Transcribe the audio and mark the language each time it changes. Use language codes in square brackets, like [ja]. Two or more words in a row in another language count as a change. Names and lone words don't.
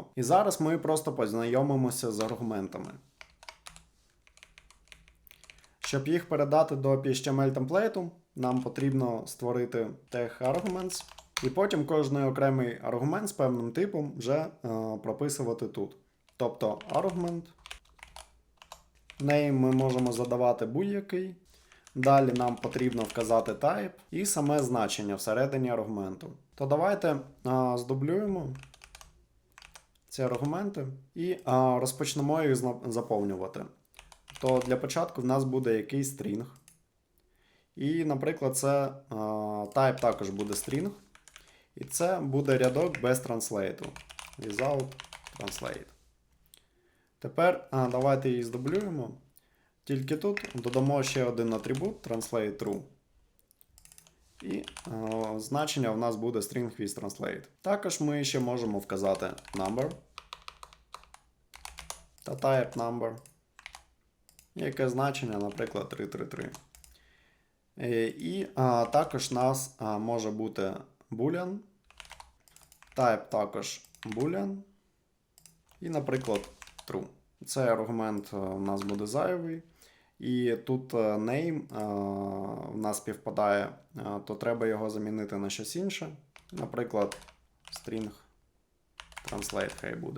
[uk] І зараз ми просто познайомимося з аргументами. Щоб їх передати до HTML-темплейту, нам потрібно створити [en] tag arguments, [uk] і потім кожний окремий аргумент з певним типом вже прописувати тут. Тобто argument, name ми можемо задавати будь-який. Далі нам потрібно вказати type і саме значення всередині аргументу. То давайте здублюємо ці аргументи і розпочнемо їх заповнювати. То для початку в нас буде якийсь стрінг. І, наприклад, це type також буде string. І це буде рядок без транслейту. [en] Without translate. [uk] Тепер давайте її здублюємо. Тільки тут додамо ще один атрибут [en] translate true. [uk] І значення в нас буде [en] string with translate. [uk] Також ми ще можемо вказати number та [en] type number. [uk] Яке значення, наприклад, 333. І також у нас може бути boolean. Type також boolean. І, наприклад, true. Цей аргумент у нас буде зайвий. І тут name в нас співпадає, то треба його замінити на щось інше. Наприклад, [en] string translate [uk] хай буде.